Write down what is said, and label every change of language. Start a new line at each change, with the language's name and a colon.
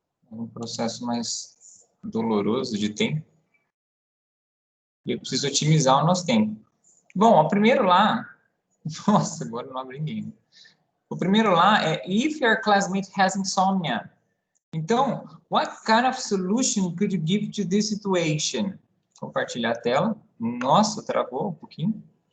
Portuguese: É um processo mais doloroso de tempo. E eu preciso otimizar o nosso tempo. Bom, o primeiro lá... Nossa, agora não abre ninguém. O primeiro lá é
English: if your classmate has insomnia. Então, what kind of solution could you give to this situation?
Portuguese: Compartilhar a tela. Nossa, travou um pouquinho.